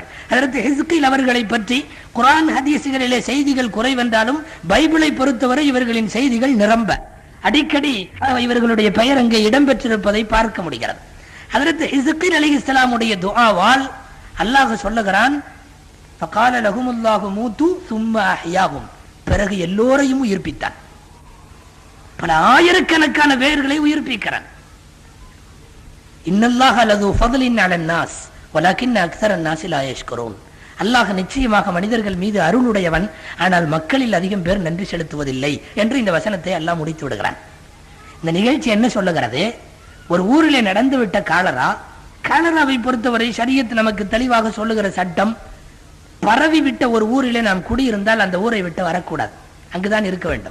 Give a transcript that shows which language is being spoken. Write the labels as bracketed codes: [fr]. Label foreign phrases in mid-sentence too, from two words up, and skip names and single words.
[ta] ஹஜ்ரத் ஹிஸ்கீல் அவர்களை பற்றி குர்ஆன் ஹதீஸ்களிலே செய்திகள் குறைவென்றாலும் பைபிளை பொறுத்தவரை இவர்களின் செய்திகள் நிரம்ப அடிக்கடி இவர்களுடைய பெயர் அங்கே இடம்பெற்றிருப்பதை பார்க்க முடிகிறது. ஹஜ்ரத் ஹிஸ்கீல் அலைஹிஸ்ஸலாமுடைய துஆவால் அல்லாஹ் சொல்லுகிறான், [ar] فقال لهم الله موتوا ثم احياهم, [ta] பிறகு எல்லோரையும் உயிர்ப்பித்தான். பல ஆயிரக்கணக்கான பேர்களை உயிர்ப்பிக்கிறான். [ar] إن الله لذو فضل على الناس ولكن أكثر الناس لا يشكرون. [ta] அல்லாஹ் நிச்சயமாக மனிதர்கள் மீது அருளுடையவன், ஆனால் மக்களில் அதிகம் பேர் நன்றி செலுத்துவதில்லை என்று இந்த வசனத்தை அல்லாஹ் முடித்து விடுகிறான். இந்த நிகழ்ச்சி என்ன சொல்லுகிறது? ஒரு ஊரிலே நடந்துவிட்ட காலராவை பொறுத்தவரை ஷரியத் நமக்கு தெளிவாக சொல்லுகிற சட்டம், பரவிவிட்ட ஒரு ஊரிலே நாம் குடியிருந்தால் அந்த ஊரை விட்டு வரக்கூடாது, அங்குதான் இருக்க வேண்டும்.